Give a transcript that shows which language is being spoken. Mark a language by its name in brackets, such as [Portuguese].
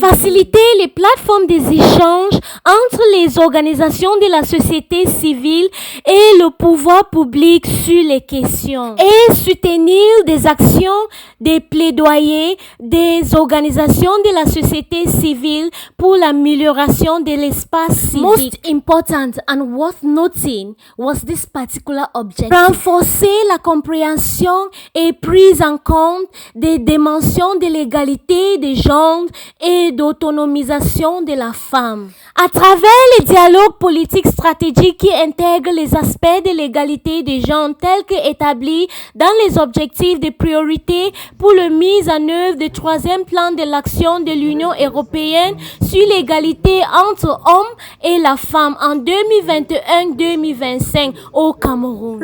[French] Faciliter les plateformes des échanges entre les organisations de la société civile et le pouvoir public sur les questions et soutenir des actions, des plaidoyers des organisations de la société civile pour l'amélioration de l'espace civique. [English] Most important and worth noting was this particular objective. [French] Renforcer la compréhension et prise en compte des dimensions de l'égalité des genres et d'autonomisation de la femme. À travers les dialogues politiques stratégiques qui intègrent les aspects de l'égalité des genres tels qu'établis dans les objectifs de priorité pour la mise en œuvre du troisième plan de l'action de l'Union européenne sur l'égalité entre hommes et la femme en 2021-2025 au Cameroun.